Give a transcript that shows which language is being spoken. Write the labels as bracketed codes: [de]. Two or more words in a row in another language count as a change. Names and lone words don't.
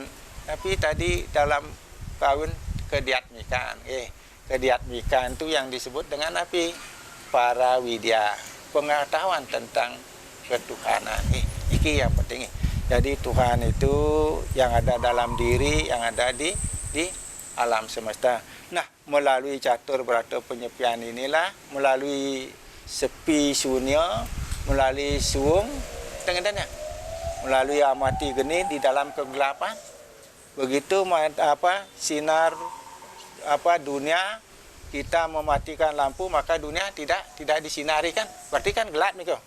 [id] Tapi tadi dalam kawin kediatmikan, kediatmikan itu yang disebut dengan api para widya, pengetahuan tentang ketuhanan. Iki yang penting. Jadi Tuhan itu yang ada dalam diri, yang ada di alam semesta. Nah, melalui catur berata penyepian inilah, melalui sepi sunyo, melalui suung, tengah-tengah. melalui amati geni di dalam kegelapan. Begitu sinar dunia, kita mematikan lampu maka dunia tidak disinari kan, berarti kan gelap nih kok.